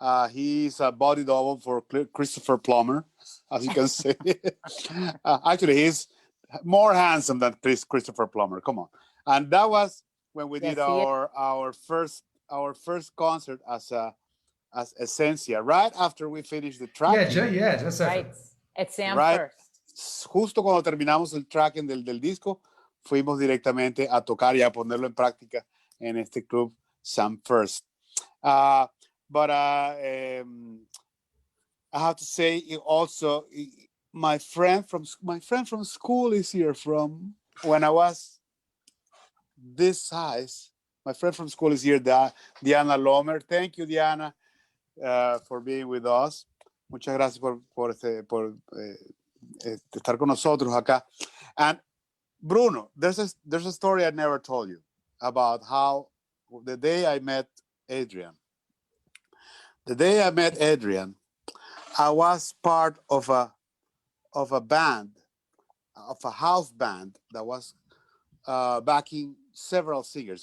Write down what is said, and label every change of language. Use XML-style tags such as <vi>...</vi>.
<en>He's a body double for Christopher Plummer, as you can see. Actually, he's more handsome than Christopher Plummer. Come on. And that was when we did our first concert as ESSêNCIA, right after we finished the tracking. Yeah, just right. At Sam first.</en> <es>Justo cuando terminamos el tracking del disco, fuimos directamente a tocar y a ponerlo en práctica en este club Sam First.</es> <en>But I have to say also, my friend from school is here from when I was this size. My friend from school is here, Diana Lomer. Thank you, Diana, for being with us.</en> <es>Muchas gracias por estar con nosotros acá.</es> <en>And Bruno, there's a story I never told you about how the day I met Adrianne. The day I met Adrianne, I was part of a band, of a house band that was backing several singers.</en>